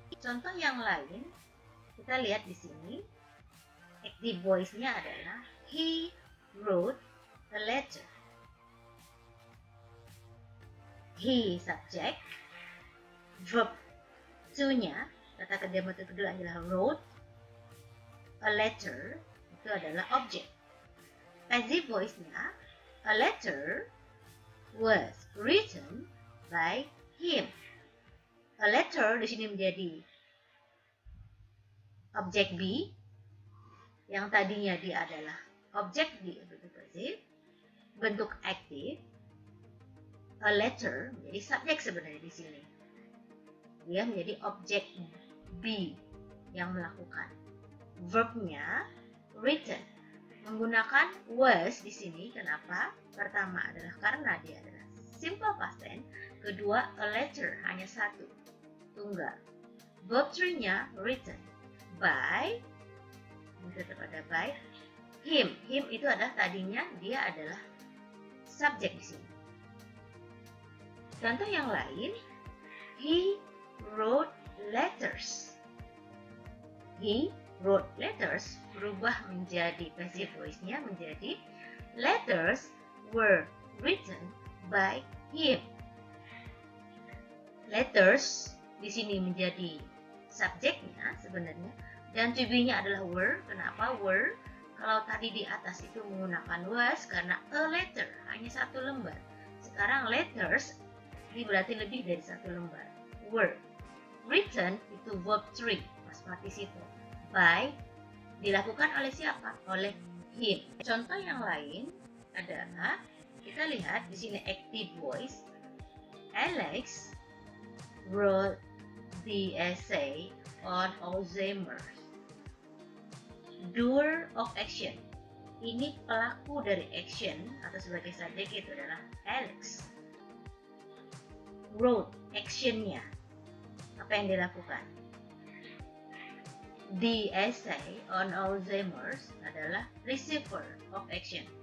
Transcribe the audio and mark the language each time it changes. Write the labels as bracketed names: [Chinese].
[Indonesian] Contoh yang lain, kita lihat di sini, active voice-nya adalah [English] he wrote a letter. [Indonesian] He subject, verb to-nya, kata kerja bentuk kedua adalah wrote, a letter itu adalah objek. [English] Passive voice-nya, a letter was written by him. [Indonesian] A letter di sini menjadi objek be, yang tadinya dia adalah objek di bentuk passive, bentuk aktif. A letter menjadi subjek sebenarnya di sini. Dia menjadi objek be yang melakukan. Verbnya written menggunakan was di sini. Kenapa? Pertama adalah karena dia adalah simple past tense. Kedua, a letter hanya satu, tunggal. Verb 3-nya written by, tetap ada by him. Him itu adalah tadinya dia adalah subjek di sini. Contoh yang lain, [English] he wrote letters. He wrote letters [Indonesian] berubah menjadi [English] passive voice-nya menjadi letters were written by him. [Indonesian] Letters di sini menjadi subjeknya sebenarnya dan to be-nya adalah were. Kenapa were? Kalau tadi di atas itu menggunakan was karena a letter hanya satu lembar. Sekarang letters ini berarti lebih dari satu lembar. Were written itu verb 3 pas participle. By dilakukan oleh siapa? Oleh him. Contoh yang lain adalah kita lihat di sini active voice. [English] Alex wrote the essay on Alzheimer's. Doer of action. [Indonesian] ini pelaku dari action atau sebagai subjek itu adalah Alex. Wrote, actionnya, apa yang dilakukan. The essay on Alzheimer's adalah receiver of action.